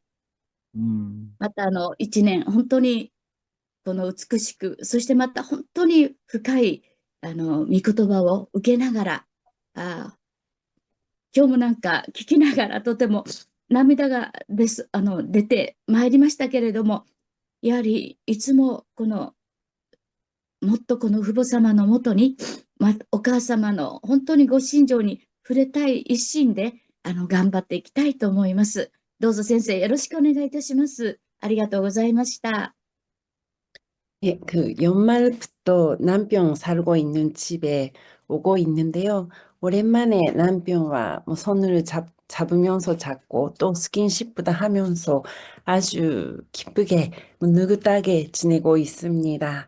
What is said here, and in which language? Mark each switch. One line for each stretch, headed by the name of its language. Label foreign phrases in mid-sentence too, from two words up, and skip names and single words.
Japanese: また1年、本当にこの美しく、そしてまた本当に深い御言葉を受けながら、今日もなんか聞きながらとても涙が出てまいりましたけれども、やはりいつももっとこの父母様のもとに、お母様の本当にご心情に触れたい一心で頑張っていきたいと思います。どうぞ先生よろしくお願いいたします。ありがとうございました。
Korean: 예, 연말부터 남편 살고 있는 집에 오고 있는데요. 오랜만에 남편과 손을 잡으면서 잡고 또 스킨십도 하면서 아주 기쁘게 느긋하게 지내고 있습니다.